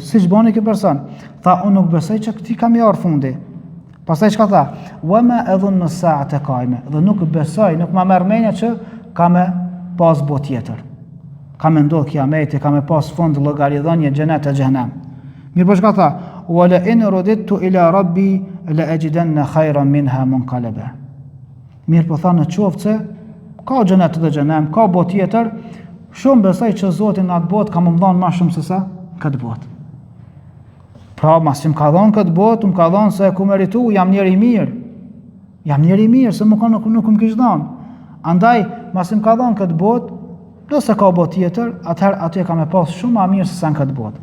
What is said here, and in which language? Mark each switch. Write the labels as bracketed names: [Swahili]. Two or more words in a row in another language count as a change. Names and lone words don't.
[Albanian] Siç bani ky person, tha unë nuk besoj që ti kam marrë fundi. Pastaj çka tha? [Arabic] وما أظن الساعة قائمة. [Albanian] Dhe nuk besoj, nuk ma merr mendja që ka me pas botë tjetër. Ka me ndodh kiameti, ka me pas fund llogaridhënie xhenet e xhenem. Mirë po çka tha? [Arabic] ولئن رددت إلى ربي لأجدن خيرا منها منقلبا. [Albanian] Mirë po tha në qoftë se ka xhenet dhe xhenem, ka botë tjetër, shumë besoj që Zoti në atë botë ka më dhënë më shumë se sa këtë botë. Pra mas që më ka dhënë këtë botë, më ka dhënë se ku meritu, jam njeri mirë. Jam njeri mirë, se nuk më kishë dhënë. Andaj, mas që më ka dhënë këtë botë, nëse ka botë tjetër, atëherë aty ka me pas shumë më mirë se sa në këtë botë.